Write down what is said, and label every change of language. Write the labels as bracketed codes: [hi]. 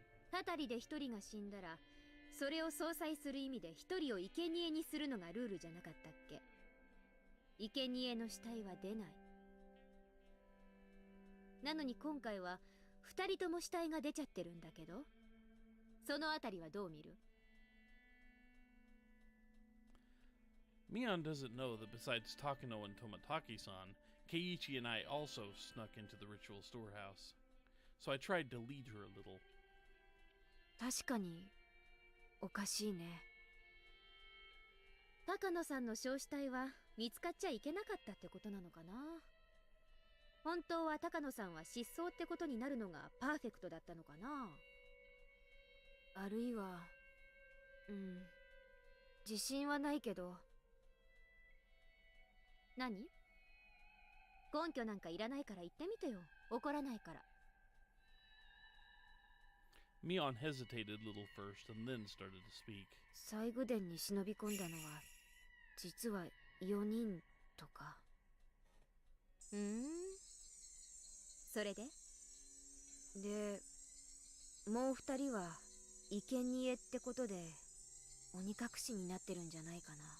[ja] たたりで一人が死んだら、それを相殺する意味で一人を生贄にするのがルールじゃなかったっけ？生贄の死体は出ない。なのに今回は二人とも死体が出ちゃってるんだけど、そのあたりはどう見る？ [en] Mion doesn't know that besides Takano and Tomataki-san, Keiichi and I also snuck into the ritual storehouse. So I tried to lead her a little. [ja] 確かにおかしいね。高野さんの焼死体は見つかっちゃいけなかったってことなのかな。本当は高野さんは失踪ってことになるのがパーフェクトだったのかな。あるいは自信はないけど。何？根拠なんかいらないから言ってみてよ。怒らないから。 [en] Mion hesitated a little first and then started to speak. [ja] 西宮殿に忍び込んだのは実は4人とか。それでもう2人は生贄ってことで鬼隠しになってるんじゃないかな。